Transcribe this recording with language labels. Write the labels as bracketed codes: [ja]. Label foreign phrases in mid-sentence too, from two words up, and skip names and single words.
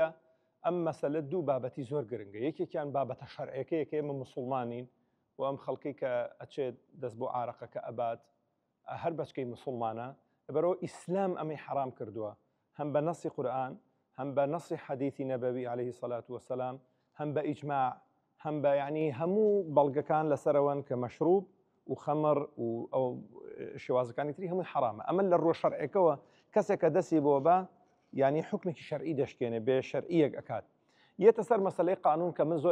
[ckb] أما مەسەلە دوو بابەتی زۆر گرنگە یەکێکیان بابەتە شەرعەکەیە کە ئێمە مسلمانین و ئەم خەڵکی کە ئەچێت دەست بۆ ئارەقەکە ئەبات هەر بەچکەی مسلمانە لەبەرەوە ئیسلام ئەمەی حرام کردووە هەم بە نەسی قورئان هەم بە نەسی حەدیثی نەبەوی [ar] عليه الصلاة والسلام [ckb] هەم بە ئیجماع هەم بە یعنی هەموو بەڵگەکان لەسەرەوەن کە مەشروب و خەمر و ئەو شێوازەکانی تری هەمووی حرامە ئەمە لە ڕۆ شەرعەکەوە کەسێک کە دەستی بۆ بە یعنی حکمێکی شەرعی دەشکێنێ بێ شەرعیەک ئەکات یەتە سەر مەسەلەی قانون کە من زۆر